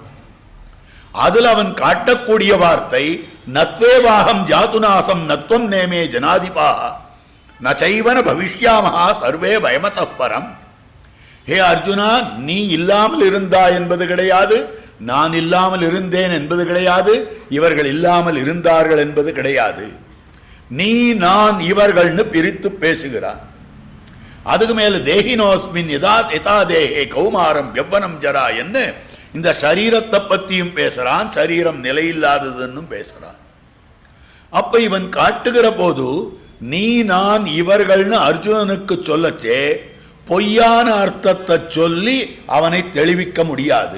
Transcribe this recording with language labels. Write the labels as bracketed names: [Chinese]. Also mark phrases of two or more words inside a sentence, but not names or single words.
[Tamil] அதில் அவன் காட்டக்கூடிய வார்த்தை [Sanskrit] नत्वेवाहं जातुनासं नत्वं नेमे जनाधिपा नचैवन भविष्यामः सर्वे वयमतःपरम्. [Tamil] ஹே அர்ஜுனா, நீ இல்லாமல் இருந்தாய் என்பது கிடையாது, நான் இல்லாமல் இருந்தேன் என்பது கிடையாது, இவர்கள் இல்லாமல் இருந்தார்கள் என்பது கிடையாது. நீ நான் இவர்கள்னு பிரித்து பேசுகிறான். அதுக்கு மேல [Sanskrit] देहिनोऽस्मिन् यथा यथा देहे कौमारं यौवनं जरा [Tamil] என்ன இந்த சரீரத்தை பத்தியும் பேசுறான், சரீரம் நிலையில்லாததுன்னு பேசுறான். அப்ப இவன் காட்டுகிற போது நீ நான் இவர்கள்னு அர்ஜுனனுக்கு சொல்லச்சே பொய்யான அர்த்தத்தை சொல்லி அவனை தெளிவிக்க முடியாது.